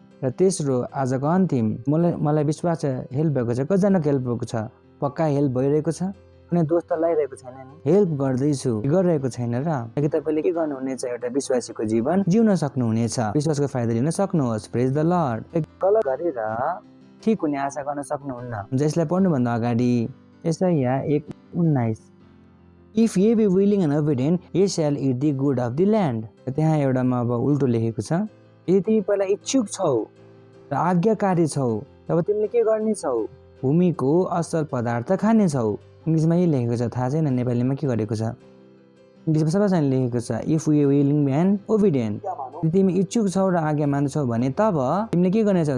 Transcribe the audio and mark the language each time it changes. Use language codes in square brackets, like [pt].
[ne] र तेस्रो आजको अन्तिम, मलाई विश्वास छ हेल्प भएको छ। कतिजनाको हेल्प भएको छ? पक्का हेल्प भइरहेको छ? कुनै दोस्त त लगाइरहेको छैन नि? हेल्प गर्दैछु, गरिरहेको छैन र? कि तपाईँले के गर्नुहुनेछ? एउटा विश्वासीको जीवन जिउन सक्नुहुनेछ। विश्वासको फाइदा लिन सक्नुहोस्। [en] Praise the lord. [ne] गलत गरेर ठिक हुने आशा गर्न सक्नुहुन्न। यसलाई पढ्नुभन्दा अगाडि यसाया 1:19, [en] If ye be willing and obedient, ye shall eat the good of the land। [ne] त्यहाँ एउटामा अब उल्टो लेखेको छ, यदि तिमी पहिला इच्छुक छौ र आज्ञाकारी छौ तब तिमीले के गर्नेछौ? भूमिको असल पदार्थ खानेछौ। इङ्ग्लिसमा यही लेखेको छ, थाहा छैन नेपालीमा के गरेको छ। इङ्ग्लिसमा सबैसँग लेखेको छ, [en] If we willing and obedient. [ne] यदि तिमी इच्छुक छौ र आज्ञा मान्दछौ भने तब तिमीले के गर्नेछौ?